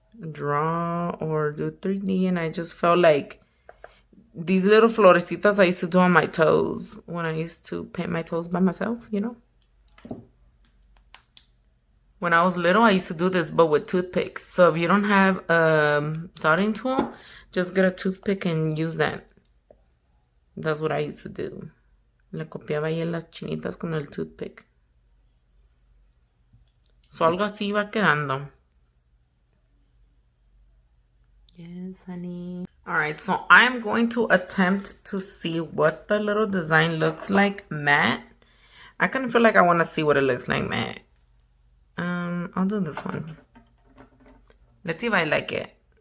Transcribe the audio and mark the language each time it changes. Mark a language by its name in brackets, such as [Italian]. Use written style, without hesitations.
[English] draw or do 3D, and I just felt like these little florecitas I used to do on my toes when I used to paint my toes by myself, you know? When I was little, I used to do this, but with toothpicks. So if you don't have a dotting tool, just get a toothpick and use that. That's what I used to do. [Spanish] Le copiaba ahí en las chinitas con el toothpick. So algo así iba quedando. [English] Yes, honey. Alright, so I'm going to attempt to see what the little design looks like matte. I kind of feel like I want to see what it looks like matte. I'll do this one. Let's see if I like it.